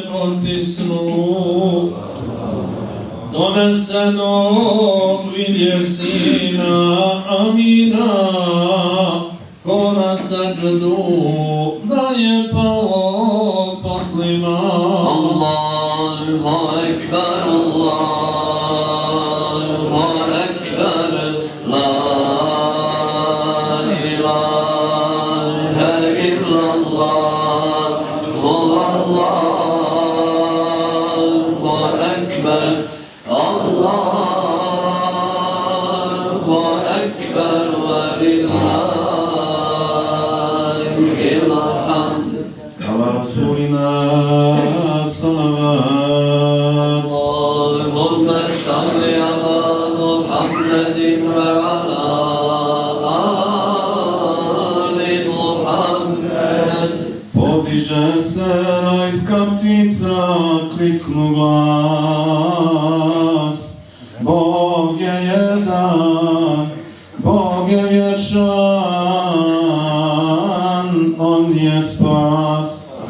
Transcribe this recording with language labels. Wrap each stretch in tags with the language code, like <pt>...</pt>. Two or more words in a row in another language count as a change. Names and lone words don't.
<bs>snu donesenog vidje sina Amina, ko na seždu da je pao patlima.</bs> <ar>الله أكبر، الله أكبر، لا إله إلا الله، الله أكبر، الله أكبر ولله الحمد. على رسولنا الصلوات اللهم صل على محمد وعلى آل محمد.</ar> <bs>Podiže se rajska ptica, kliknu glas. Bog je jedan, Bog je vječan, On je spas.</bs>